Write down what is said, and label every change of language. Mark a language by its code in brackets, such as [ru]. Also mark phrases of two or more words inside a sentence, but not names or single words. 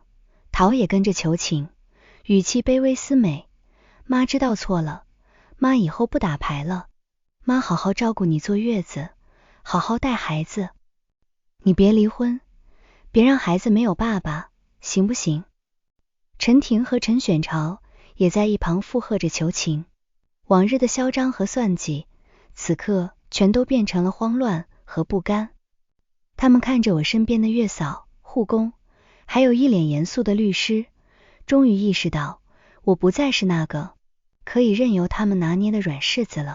[zh] 陶也跟着求情，語氣卑微。思美，媽知道錯了，媽以後不打牌了，媽好好照顧你坐月子，好好帶孩子，你別離婚，別讓孩子沒有爸爸，行不行？陳婷和陳選潮也在一旁附和着求情，往日的囂張和算計，此刻全都變成了慌亂和不甘。他們看着我身邊的月嫂、護工，還有一臉嚴肅的律師，終於意識到我不再是那個可以任由他們拿捏的軟柿子了。